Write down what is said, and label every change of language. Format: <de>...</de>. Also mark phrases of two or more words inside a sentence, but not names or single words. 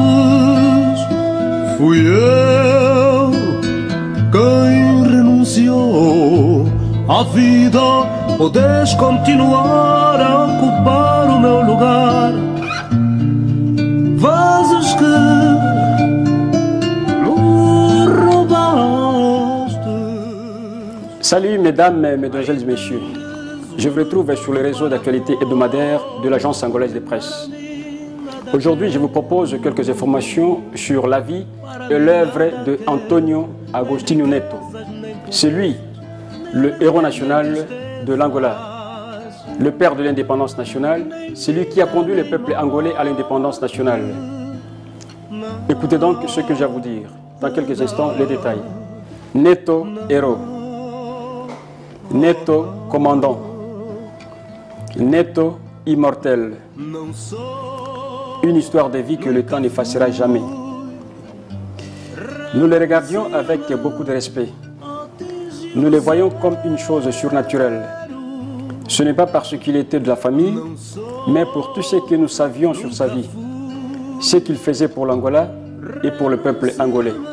<pt>Fui eu quem renunciou à vida. Podes continuar a ocupar o meu lugar. Vozes que me roubaste.</pt> <fr>Salut mesdames, mesdemoiselles et messieurs. Je vous retrouve sur le réseau d'actualité hebdomadaire de l'Agence angolaise de presse. Aujourd'hui, je vous propose quelques informations sur la vie et l'œuvre de Antonio Agostinho Neto. C'est lui, le héros national de l'Angola, le père de l'indépendance nationale, c'est lui qui a conduit le peuple angolais à l'indépendance nationale. Écoutez donc ce que j'ai à vous dire. Dans quelques instants, les détails. Neto, héros. Neto, commandant. Neto, immortel. Une histoire de vie que le temps n'effacera jamais. Nous le regardions avec beaucoup de respect. Nous le voyons comme une chose surnaturelle. Ce n'est pas parce qu'il était de la famille, mais pour tout ce que nous savions sur sa vie, ce qu'il faisait pour l'Angola et pour le peuple angolais.</fr>